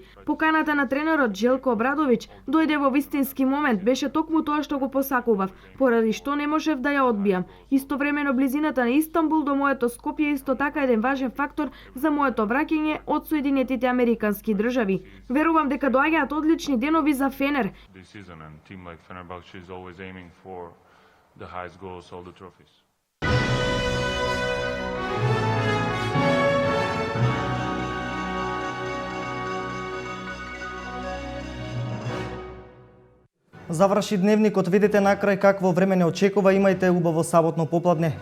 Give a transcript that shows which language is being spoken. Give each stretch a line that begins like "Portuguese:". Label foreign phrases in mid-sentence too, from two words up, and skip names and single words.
Macedonian: Поканата на тренерот Желко Обрадовиќ дојде во вистински момент, беше токму тоа што го посакував, поради што не можев да ја одбијам. Истовремено близината на Истанбул до моето Скопје исто така еден важен фактор за моето враќање од Соединетите Американски држави. Верувам дека доаѓаат одлични денови за Фенер.
English: The highest goals, all the trophies.
Macedonian: Заврши дневникот, видите накрај какво време не очекува, имајте убаво саботно попладне.